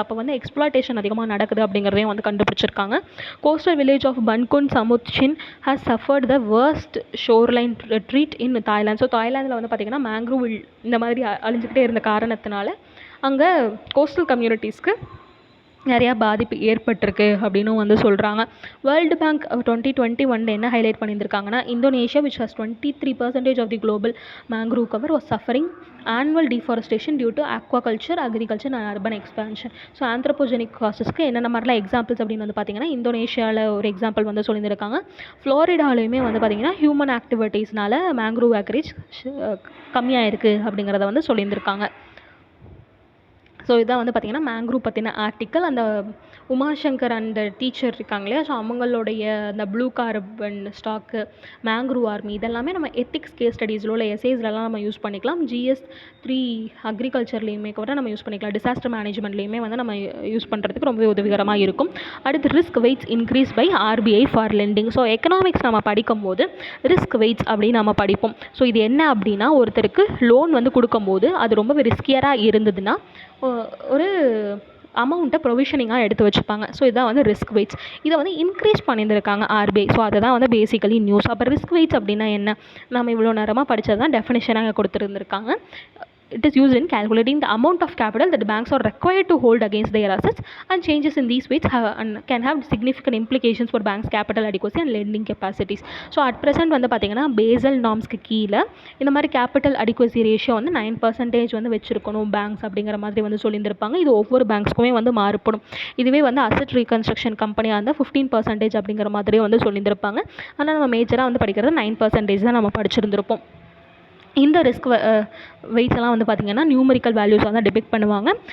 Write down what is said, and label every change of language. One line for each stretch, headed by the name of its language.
Tamil: அப்போ வந்து எக்ஸ்ப்ளாய்டேஷன் அதிகமாக நடக்குது அப்படிங்கிறதையும் வந்து கண்டுபிடிச்சிருக்காங்க.
English: Coastal village of Ban Khun Samut Chin has suffered the worst shoreline treat in Thailand.
Tamil: So தாய்லாந்தில் வந்து பார்த்திங்கன்னா மேங்க்ரூவ் இந்த மாதிரி அழிஞ்சிக்கிட்டே இருந்த காரணத்தினால அங்கே கோஸ்டல் கம்யூனிட்டிஸ்க்கு நிறையா பாதிப்பு ஏற்பட்டிருக்கு அப்படின்னும் வந்து சொல்கிறாங்க. வேர்ல்டு பேங்க் 2021 என்ன ஹைலைட் பண்ணியிருக்காங்கன்னா,
English: Indonesia which has 23% of the global mangrove cover was suffering annual deforestation due to aquaculture, agriculture and urban expansion.
Tamil: So anthropogenic causes-க்கு என்னென்ன மாதிரிலாம் எக்ஸாம்பிள்ஸ் அப்படின்னு வந்து பார்த்திங்கன்னா, இந்தோனேஷியாவில் ஒரு எக்ஸாம்பிள் வந்து சொல்லியிருக்காங்க. ஃப்ளோரிடாலையுமே வந்து பார்த்திங்கன்னா ஹியூமன் ஆக்டிவிட்டீஸ்னால மேங்க்ரூவ் ஆக்ரேஜ் கம்மியாக இருக்குது அப்படிங்கிறத வந்து சொல்லியிருக்காங்க. ஸோ இதான் வந்து பார்த்திங்கன்னா மேங்க்ரூவ் பற்றின ஆர்டிக்கல். அந்த உமாசங்கர் அந்த டீச்சர் இருக்காங்க இல்லையா, ஸோ அவங்களுடைய அந்த blue carbon stock, mangrove army, இதெல்லாமே நம்ம எத்திக்ஸ் கேஸ் ஸ்டடீஸில் உள்ள எஸ்ஏஸ்லலாம் நம்ம யூஸ் பண்ணிக்கலாம். GS3 அக்ரிகல்ச்சர்லேயுமே கூட நம்ம யூஸ் பண்ணிக்கலாம். டிசாஸ்டர் மேனேஜ்மெண்ட்லேயுமே வந்து நம்ம யூஸ் பண்ணுறதுக்கு ரொம்பவே உதவிகரமாக இருக்கும். அடுத்து
English: Risk weights increase by RBI for lending.
Tamil: So economics நம்ம படிக்கும் போது ரிஸ்க் வெயிட்ஸ் அப்படின்னு நம்ம படிப்போம். ஸோ இது என்ன அப்படின்னா, ஒருத்தருக்கு லோன் வந்து கொடுக்கும்போது அது ரொம்ப ரிஸ்கியராக இருந்ததுன்னா ஒரு அமௌண்ட்டை ப்ரொவிஷனிங்காக எடுத்து வச்சுப்பாங்க. ஸோ இதான் வந்து ரிஸ்க் வெயிட்ஸ். இதை வந்து இன்க்ரீஸ் பண்ணியிருக்காங்க RBI. ஸோ அதை தான் வந்து பேசிக்கலி நியூஸ். அப்போ ரிஸ்க் வெயிட்ஸ் அப்படின்னா என்ன, நம்ம இவ்வளோ நேரமாக படித்தது தான் டெஃபினிஷனாக கொடுத்துருந்துருக்காங்க.
English: It is used in calculating the amount of capital that banks are required to hold against their assets, and changes in these weights can have significant implications for banks' capital adequacy and lending capacities. So at present
Tamil: வந்து பார்த்திங்கன்னா Basel நார்ம்ஸ்க்கு கீழே இந்த மாதிரி capital adequacy ratio வந்து 9% வந்து வச்சுருக்கணும் banks அப்படிங்கிற மாதிரி வந்து சொல்லியிருந்திருப்பாங்க. இது ஒவ்வொரு பேங்க்ஸ்க்குமே வந்து மாறுபடும். இதுவே வந்து அசட் ரீகன்ஸ்ட்ரக்ஷன் கம்பெனியாக இருந்தால் 15% அப்படிங்கிற மாதிரியே வந்து சொல்லியிருந்திருப்பாங்க. ஆனால் நம்ம மேஜராக வந்து படிக்கிறது 9% தான் நம்ம படிச்சிருந்திருப்போம். இந்த ரிஸ்க் வெயிட்ஸ் எல்லாம் வந்து பார்த்திங்கன்னா நியூமரிக்கல் வேல்யூஸ் வந்து டிபெக்ட் பண்ணுவாங்க.